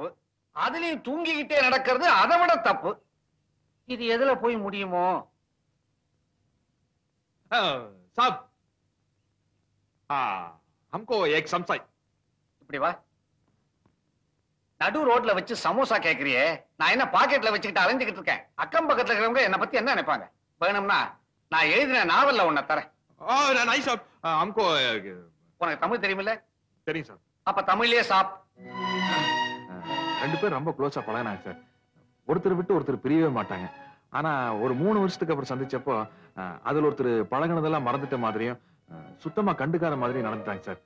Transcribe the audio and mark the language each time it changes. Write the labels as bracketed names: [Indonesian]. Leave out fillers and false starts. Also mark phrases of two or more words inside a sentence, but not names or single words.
[Tamil] அதுலயும் தூங்கிக்கிட்டே நடக்கிறது அதை விட தப்பு. இது எதுல போய் முடியுமோ? [Hindi] साहब, हमको एक समसाई. [Tamil] இப்படி வா. நடு ரோட்ல வச்சு சமோசா கேக்குறியே, நான் என்ன பாக்கெட்ல வச்சுக்கிட்டு அலைஞ்சுக்கிட்டு இருக்கேன்? அக்கம் பக்கத்துல இருக்கிறவங்க என்ன பத்தி என்ன நினைப்பாங்க? வேணும்னா நான் எழுதின நாவல்ல உன்னை தரேன். [Hindi] नहीं साहब, हमको [Tamil] உனக்கு தமிழ் தெரியுமில்ல? தெரியும் சார். அப்ப தமிழ்லயே சாப். ரெண்டு பேரும் ரொம்ப க்ளோஸா பழகினாங்க சார். ஒருத்தர் விட்டு ஒருத்தர் பிரியவே மாட்டாங்க. ஆனா ஒரு 3 வருஷத்துக்கு அப்புறம் சந்திச்சப்போ அதுல ஒருத்தர் பழகினதெல்லாம் மறந்துட்ட மாதிரியும் சுத்தமா கண்டுக்காத மாதிரி நடந்துட்டாங்க சார்.